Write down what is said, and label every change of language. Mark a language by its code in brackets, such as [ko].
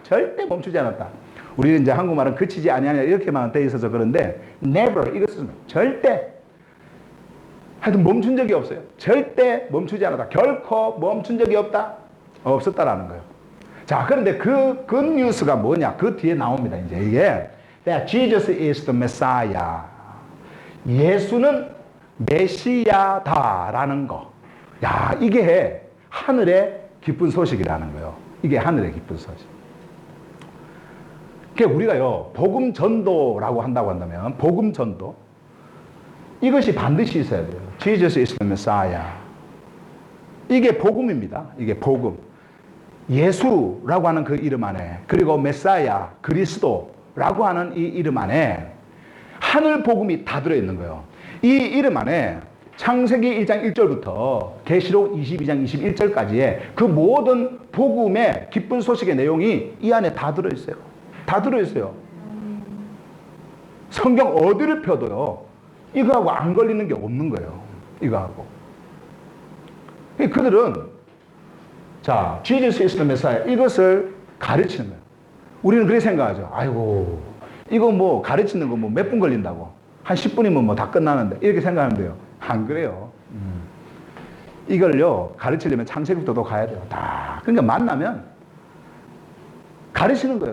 [ko] 절대 멈추지 않았다. 우리는 이제 한국말은 그치지 아니하냐 이렇게만 돼 있어서 그런데 never, 이것은 절대, 하여튼 멈춘 적이 없어요. 절대 멈추지 않았다. 결코 멈춘 적이 없다. 없었다라는 거예요. 자, 그런데 그 뉴스가 뭐냐? 그 뒤에 나옵니다. 이제 이게 [en] that Jesus is the Messiah. [ko] 예수는 메시아다라는 거. 야, 이게 하늘의 기쁜 소식이라는 거예요. 이게 하늘의 기쁜 소식. 그러니까 우리가요, 복음 전도라고 한다고 한다면, 복음 전도, 이것이 반드시 있어야 돼요. [en] Jesus is the Messiah. [ko] 이게 복음입니다. 이게 복음. 예수라고 하는 그 이름 안에, 그리고 메사야, 그리스도라고 하는 이 이름 안에 하늘 복음이 다 들어있는 거예요. 이 이름 안에 창세기 1장 1절부터 계시록 22장 21절까지의 그 모든 복음의 기쁜 소식의 내용이 이 안에 다 들어있어요. 다 들어있어요. 성경 어디를 펴도요, 이거하고 안 걸리는 게 없는 거예요. 이거하고. 그들은, 자, [en] Jesus is the Messiah. [ko] 이것을 가르치는 거예요. 우리는 그렇게 생각하죠. 아이고, 이거 뭐 가르치는 거 뭐 몇 분 걸린다고. 한 10분이면 뭐 다 끝나는데. 이렇게 생각하면 돼요. 안 그래요. 이걸요, 가르치려면 창세기부터 가야 돼요. 다. 그러니까 만나면 가르치는 거예요.